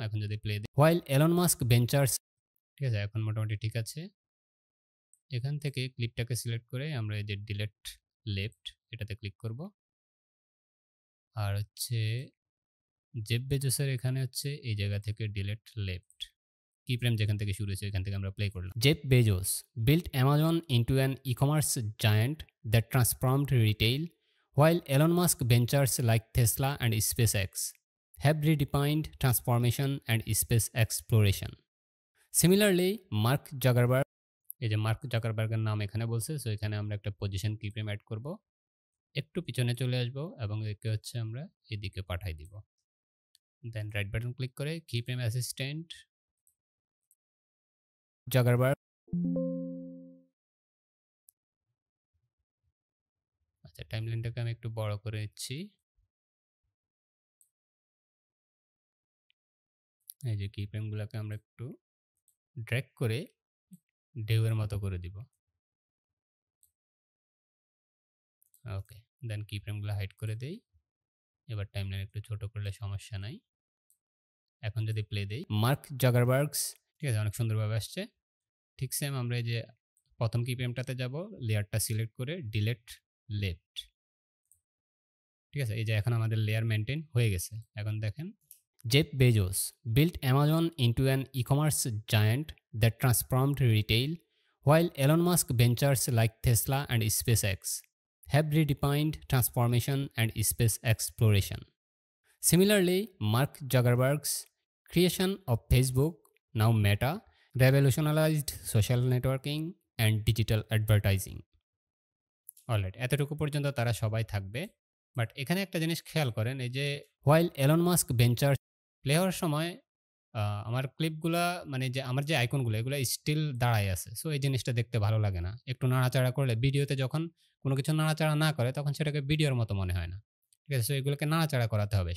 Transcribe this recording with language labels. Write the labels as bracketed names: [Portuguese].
[Bangla] এখন যদি প্লে দিই, হোয়াইল এলন মাস্ক ভেঞ্চার্স, ঠিক আছে, এখন মোটামুটি ঠিক আছে। এখান থেকে ক্লিপটাকে সিলেক্ট করে আমরা এই যে ডিলেট লেফট এটাতে ক্লিক করব, আর হচ্ছে জেফ বেজোসের এখানে হচ্ছে এই জায়গা থেকে ডিলেট লেফট, কিফ্রেম যেখান থেকে শুরু হয়েছে এখান থেকে আমরা প্লে করলাম। [English] Jeff Bezos built Amazon into an e-commerce giant that transformed retail, while Elon Musk ventures like Tesla and SpaceX have redefined transformation and space exploration. [Bangla] Similarly, Mark Zuckerberg, এই যে মার্ক জাকারবার্গের নাম এখানে বলছে, সো এখানে আমরা একটা position keyframe add করব, একটু পিছনে চলে আসব এবং একে হচ্ছে আমরা এদিকে পাঠাই দিব। দেন রাইট বাটন ক্লিক করে কিফ্রেম অ্যাসিস্ট্যান্ট জাকারবার্গ, আচ্ছা টাইমলাইনটাকে আমি একটু বড় করে নিচ্ছি। এই যে কিফ্রেমগুলোকে আমরা একটু ড্র্যাগ করে ঢেউয়ের মতো করে দিব। ওকে, দেন কিফ্রেমগুলো হাইড করে দেই। এবার টাইমলাইন একটু ছোট করলে সমস্যা নাই। এখন যদি প্লে দেই, মার্ক জাকারবার্গস, ঠিক আছে, অনেক সুন্দরভাবে আসছে। ঠিক সেম আমরা এই যে প্রথম কিফ্রেমটাতে যাব, লেয়ারটা সিলেক্ট করে ডিলেট লেফট, ঠিক আছে, এই যে এখন আমাদের লেয়ার মেনটেন হয়ে গেছে। এখন দেখেন, [English] Jeff Bezos built Amazon into an e-commerce giant that transformed retail, while Elon Musk ventures like Tesla and SpaceX have redefined transformation and space exploration. Similarly, Mark Zuckerberg's creation of Facebook, now Meta, revolutionized social networking and digital advertising. [Bangla] Alright, এতটুকু পর্যন্ত তারা সবাই থাকবে। But এখানে একটা জিনিস খেয়াল করেন, এই যে [English] while Elon Musk ventures [Bangla] play হওয়ার সময় আমার ক্লিপগুলা, মানে যে আমার যে আইকনগুলো এগুলো স্টিল দাঁড়ায় আছে, সো এই জিনিসটা দেখতে ভালো লাগে না। একটু নাড়াচাড়া করলে, ভিডিওতে যখন কোনো কিছু নাড়াচাড়া না করে তখন সেটাকে ভিডিওর মতো মনে হয় না, ঠিক আছে, সো এগুলোকে নাড়াচাড়া করাতে হবে।